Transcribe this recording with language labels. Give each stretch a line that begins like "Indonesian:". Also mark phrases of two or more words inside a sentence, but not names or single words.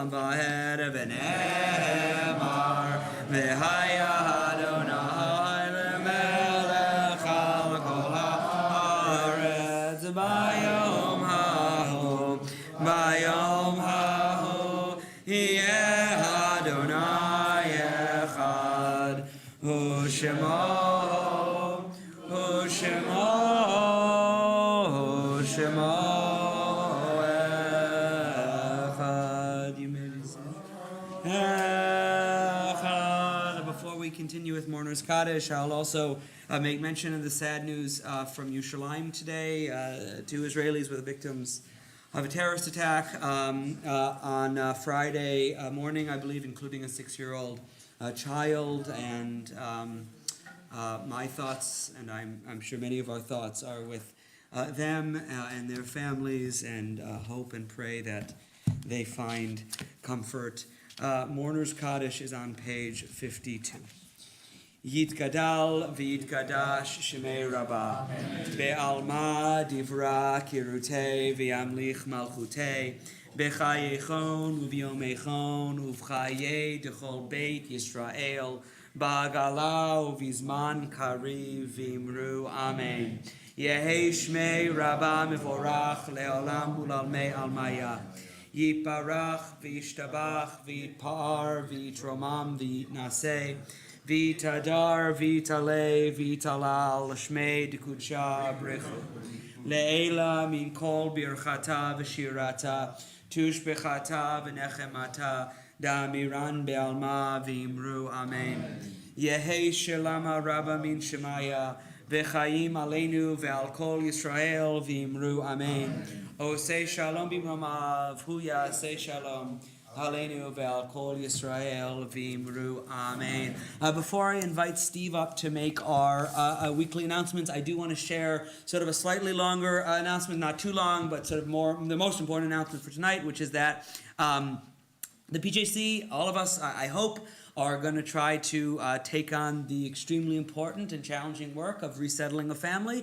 Hebrew: ואהר ונאמר והיה אדני למלך על כל הארץ ביום ההוא ביום ההוא יה אדני אחד הוא שמו הוא שמו הוא שמו
English: Before we continue with Mourner's Kaddish, I'll also make mention of the sad news from Yerushalayim today. 2 Israelis were the victims of a terrorist attack on Friday morning, I believe, including a 6-year-old child. And my thoughts, and I'm sure many of our thoughts, are with them and their families, and hope and pray that they find comfort Mourner's Kaddish is on page 52.
Aramaic: יתגדל ויתקדש שמה רבא בעלמא די ברא כרעותה וימליך מלכותה בחייכון וביומיכון ובחיי דכל בית ישראל בעגלא ובזמן קריב ואמרו אמן. יהא שמה רבא מברך לעלם ולעלמי עלמיא יתברך וישתבח ויתפאר ויתרומם ויתנשא ויתהדר, ויתעלה, ויתהלל, שמה דקדשא בריך הוא. לעלא מן כל ברכתא ושירתא, תשבחתא ונחמתא, דאמירן בעלמא ואמרו אמן. יהא שלמא רבא מן שמיא, וחיים עלינו ועל כל ישראל ואמרו אמן.
Hebrew: עושה שלום במרומיו, הוא יעשה שלום. עלינו ועל כל ישראל ואמרו אמן.
English: Before I invite Steve up to make our weekly announcements, I do want to share sort of a slightly longer announcement, not too long, but sort of the most important announcement for tonight, which is that the PJC, all of us, I hope, are going to try to take on the extremely important and challenging work of resettling a family.